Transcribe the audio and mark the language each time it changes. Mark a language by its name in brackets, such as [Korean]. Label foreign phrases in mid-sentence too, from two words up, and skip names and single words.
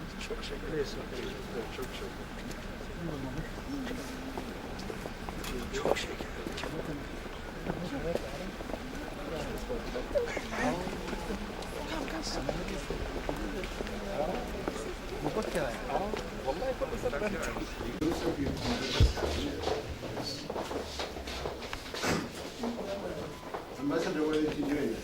[Turkish] Çok şeker. Neyse, çok şeker. Çok şeker. [Arabic] مفكرة والله كل سنة [English] Ambassador, why did you join us?